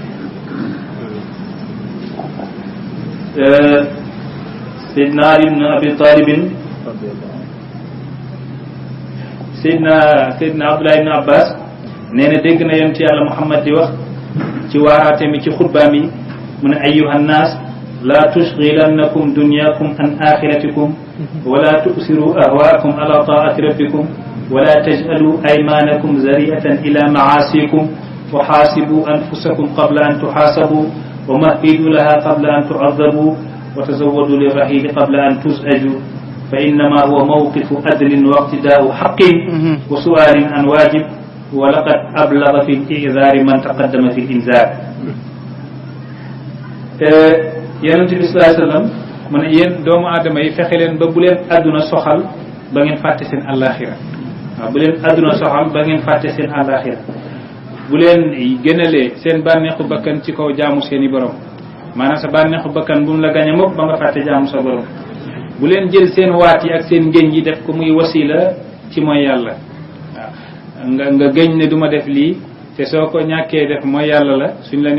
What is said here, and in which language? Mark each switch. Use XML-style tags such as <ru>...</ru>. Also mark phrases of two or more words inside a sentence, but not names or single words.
<wo>Seydina Ali ibn Abi Talibin Seydina Abdullah ibn Abbas nee na dégg na yonent yàlla Muhammad di wax ci waaraate mi ci xutbaam yi mu</wo> <ar>ne أيها الناس لا تشغلنكم دنياكم عن آخرتكم ولا تؤثروا أهواءكم على طاعة ربكم ولا تجعلوا أيمانكم ذريعة إلى معاصيكم وحاسبوا أنفسكم قبل أن تحاسبوا ومهدوا لها قبل أن تعذبوا وتزودوا للرحيل قبل أن تزعجوا فإنما هو موقف عدل واقتضاء حق وسؤال عن واجب ولقد أبلغ في الإعذار من تقدم في الإنذار</ar> <wo>yonent bi</wo> <ar>صلى الله عليه وسلم</ar> <wo>mu ne yéen doomu aadama yi fexe leen ba bu leen àdduna soxal ba ngeen fàtte seen àllaaxira waaw bu leen àdduna soxal ba ngeen fàtte seen àllaaxira bu leen gënalee seen bànneexu bakkan ci kaw jaamu seen i borom maanaam sa bànneexu bakkan bu mu la gañe mukk ba nga fàtte jaamu sa borom bu leen jël seen waat yi ak seen ngéñ yi def ko muy wasila ci mooy yàlla waaw nga gëñ ne duma def lii te soo ko ñàkkee def mooy yàlla la suñ la nee</wo>